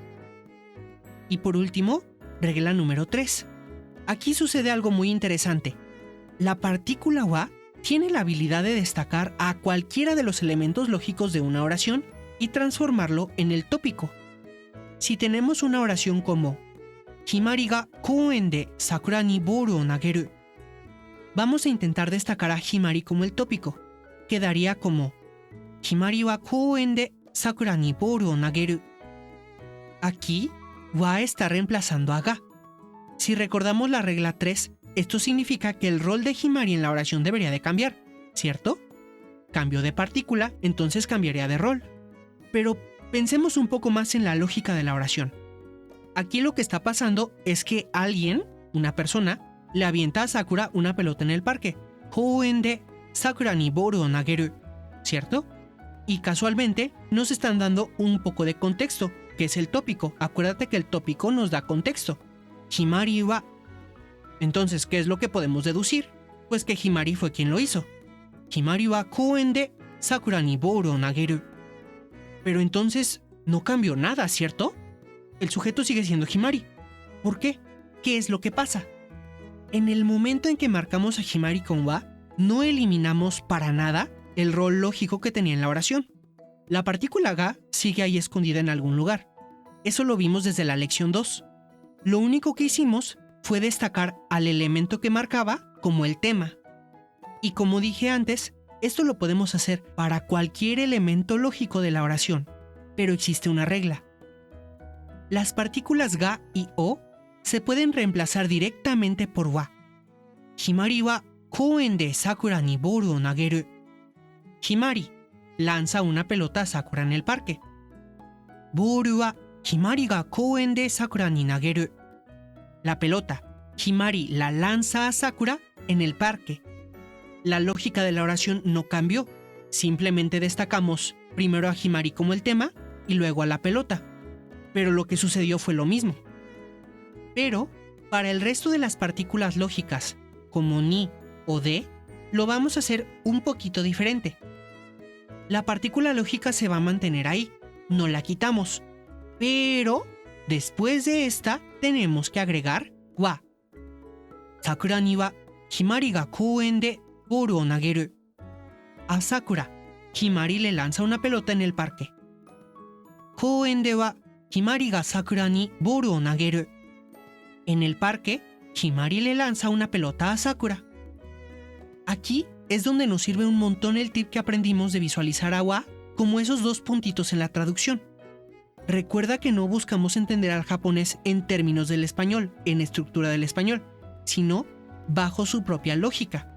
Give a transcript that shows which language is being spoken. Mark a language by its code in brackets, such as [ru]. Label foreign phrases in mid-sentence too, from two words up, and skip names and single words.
[es] Y por último, regla número 3. Aquí sucede algo muy interesante. La partícula wa tiene la habilidad de destacar a cualquiera de los elementos lógicos de una oración y transformarlo en el tópico. Si tenemos una oración como [ja] Himari ga kouen de sakura ni boru o nageru, [es] vamos a intentar destacar a Himari como el tópico. [ja] Quedaría como Himari wa kouen de sakura ni boru o nageru. [es] Aquí, wa está reemplazando a ga. Si recordamos la regla 3, esto significa que el rol de Himari en la oración debería de cambiar, ¿cierto? Cambio de partícula, entonces cambiaría de rol. Pero pensemos un poco más en la lógica de la oración. Aquí lo que está pasando es que alguien, una persona, le avienta a Sakura una pelota en el parque. [ja] 公園でSakuraにボールを投げる, ¿cierto? [es] Y casualmente nos están dando un poco de contexto, que es el tópico. Acuérdate que el tópico nos da contexto. [ja] Himari wa. [es] Entonces, ¿qué es lo que podemos deducir? Pues que Himari fue quien lo hizo. [ja] Himari wa kouen de Sakura ni boru o nageru. [es] Pero entonces no cambió nada, ¿cierto? El sujeto sigue siendo Himari. ¿Por qué? ¿Qué es lo que pasa? En el momento en que marcamos a Himari con wa, no eliminamos para nada el rol lógico que tenía en la oración. La partícula ga sigue ahí escondida en algún lugar. Eso lo vimos desde la lección 2. Lo único que hicimos fue destacar al elemento que marcaba como el tema. Y como dije antes, esto lo podemos hacer para cualquier elemento lógico de la oración, pero existe una regla. Las partículas ga y o se pueden reemplazar directamente por wa. [ja] Himari wa kouen de Sakura ni boru o nageru. [es] Himari lanza una pelota a Sakura en el parque. [ja] ボールはHimariが公園でSakuraに投げる. [es] La pelota, Himari la lanza a Sakura en el parque. La lógica de la oración no cambió. Simplemente destacamos primero a Himari como el tema y luego a la pelota. Pero lo que sucedió fue lo mismo. Pero, para el resto de las partículas lógicas, como ni o de, lo vamos a hacer un poquito diferente. La partícula lógica se va a mantener ahí, no la quitamos. Pero, después de esta, tenemos que agregar wa. [ja] SakuraにはHimariが公園でボールを投げる. [es] A Sakura, Himari le lanza una pelota en el parque. [ja] 公園ではHimariがSakuraにボールを投げる. [es] En el parque, Himari le lanza una pelota a Sakura. Aquí es donde nos sirve un montón el tip que aprendimos de visualizar a wa como esos dos puntitos en la traducción. Recuerda que no buscamos entender al japonés en términos del español, en estructura del español, sino bajo su propia lógica.